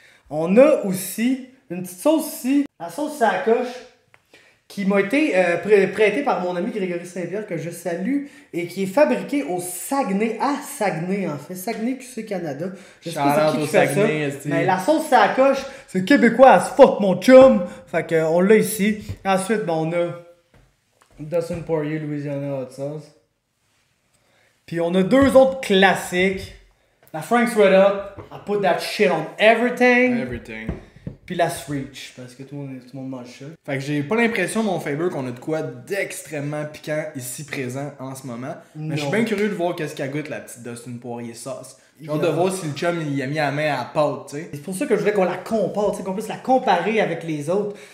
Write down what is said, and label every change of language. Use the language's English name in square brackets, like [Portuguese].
[French] On a aussi une petite sauce ici. La sauce Sacoche, qui m'a été prêtée par mon ami Grégory Saint-Pierre, que je salue, et qui est fabriquée au Saguenay, à Saguenay en fait, Saguenay QC Canada. Je sais pas qui fait ça, mais la sauce Sacoche, c'est québécois [English] as fuck [French] mon chum. Fait que on l'a ici. Ensuite, ben, on a Dustin Poirier Louisiana Hot Sauce. Puis on a deux autres classiques. [English] La Frank's Red Hot, I put that shit on everything. Everything. [French] Puis la Screech, parce que tout le monde mange ça. Fait que j'ai pas l'impression, mon Faber, qu'on a de quoi d'extrêmement piquant ici présent en ce moment. Non. Mais je suis bien curieux de voir qu'est-ce qu'elle goûte, la petite Dustin Poirier sauce. J'ai hâte de voir si le chum il a mis la main à la pâte, tu sais. C'est pour ça que je voulais qu'on la compare, qu'on puisse la comparer avec les autres.